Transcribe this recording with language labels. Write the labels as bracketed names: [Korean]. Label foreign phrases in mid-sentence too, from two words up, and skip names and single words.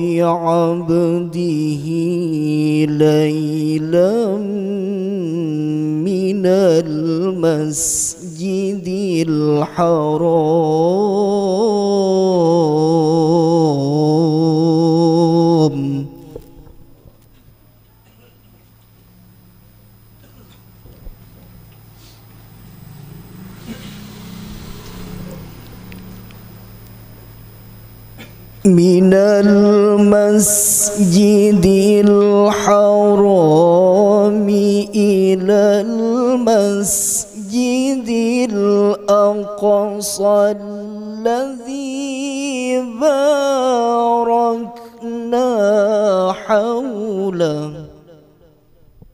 [Arabic] بعبده ليلا من المسجد الحرام من المسجد الحرام إلى المسجد الأقصى الذي باركنا حول